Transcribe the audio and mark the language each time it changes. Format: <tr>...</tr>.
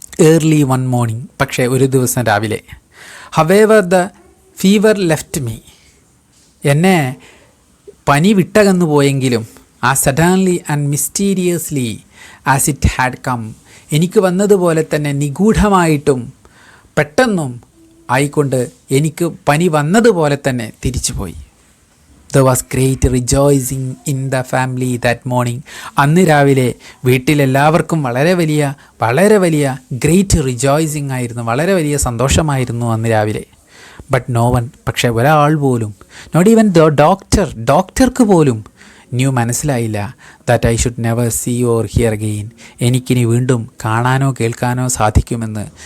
<en>early one morning,</en> <ml>പക്ഷേ ഒരു ദിവസം രാവിലെ.</ml> <en>however the fever left me,</en> <ml>എന്നെ പനി വിട്ടകന്നു പോയെങ്കിലും</ml> <en>ആ suddenly and mysteriously as it had come,</en> <ml>എനിക്ക് വന്നതുപോലെ തന്നെ നിഗൂഢമായിട്ടും പെട്ടെന്നും ആയിക്കൊണ്ട് എനിക്ക് പനി വന്നതുപോലെ തന്നെ തിരിച്ചുപോയി.</ml> <en>There was great rejoicing in the family that morning.</en> <ml>അന്ന് രാവിലെ വീട്ടിലെല്ലാവർക്കും വളരെ വലിയ ഗ്രേറ്റ് റിജോയ്സിങ് ആയിരുന്നു, വളരെ വലിയ സന്തോഷമായിരുന്നു അന്ന് രാവിലെ.</ml> <en>but no one,</en> <ml>പക്ഷേ ഒരാൾ പോലും,</ml> <en>not even the</en> <ml>ഡോക്ടർക്ക് പോലും മനസ്സിലായില്ല</ml> <en>that I should never see or hear again,</en> <ml>എനിക്കിനി വീണ്ടും കാണാനോ കേൾക്കാനോ സാധിക്കുമെന്ന്.</ml>